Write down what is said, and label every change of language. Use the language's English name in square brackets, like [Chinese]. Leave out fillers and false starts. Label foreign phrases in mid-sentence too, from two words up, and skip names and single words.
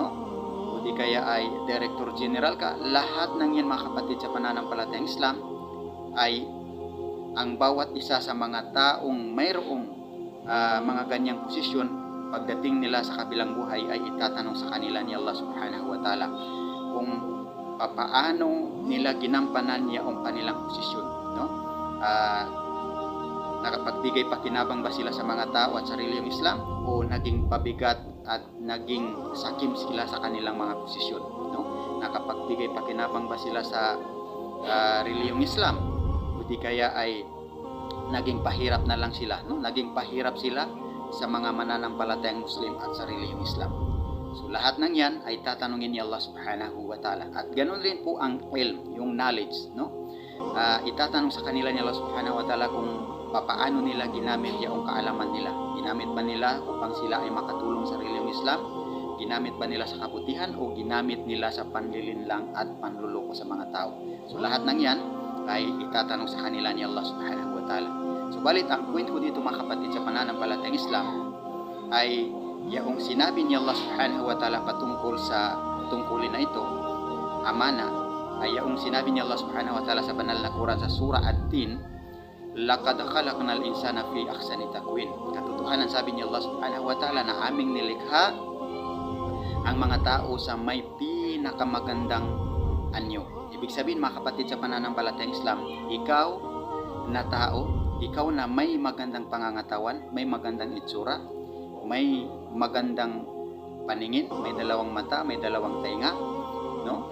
[Filipino] O di kaya ay [English] director general [Filipino] ka. Lahat ng yan, mga kapatid sa pananampalatayang Islam, ay ang bawat isa sa mga taong mayroong mga ganyang posisyon, pagdating nila sa kabilang buhay ay itatanong sa kanila ni Allah [Arabic] سبحانه وتعالى [Filipino] kung papaano nila ginampanan yung kanilang posisyon, no? Nakapagbigay pakinabang ba sila sa mga tao at sa reliyong Islam, o naging pabigat at naging sakim sila sa kanilang mga posisyon, no? Nakapagbigay pakinabang ba sila sa reliyong Islam, o di kaya ay naging pahirap na lang sila, no? Naging pahirap sila sa mga mananampalatayang Muslim at sa reliyong Islam. So lahat ng yan ay tatanungin ni Allah [Arabic] سبحانه وتعالى. [Filipino] At ganoon rin po ang ilm, yung knowledge, no? Itatanong sa kanila ni Allah [Arabic] سبحانه وتعالى [Filipino] kung papaano nila ginamit yung kaalaman nila. Ginamit ba nila upang sila ay makatulong sa reliyong Islam? Ginamit ba nila sa kabutihan, o ginamit nila sa panlilinlang at panluloko sa mga tao? So lahat ng yan ay itatanong sa kanila ni Allah [Arabic] سبحانه وتعالى. [Filipino] Subalit ang point ko dito, mga kapatid sa pananampalatayang Islam, ay yaong sinabi ni Allah [Arabic] سبحانه وتعالى [Filipino] patungkol sa tungkulin na ito, amana, ay yaong sinabi ni Allah [Arabic] سبحانه وتعالى [Filipino] sa banal na Quran sa surah At-Tin, [Arabic] لقد خلقنا الإنسان في أحسن تقويم. [Filipino] Katotohanan, sabi ni Allah [Arabic] سبحانه وتعالى, [Filipino] na aming nilikha ang mga tao sa may pinakamagandang anyo. Ibig sabihin mga kapatid sa pananampalatayang Islam, ikaw na tao, ikaw na may magandang pangangatawan, may magandang itsura, may magandang paningin, may dalawang mata, may dalawang tainga, no?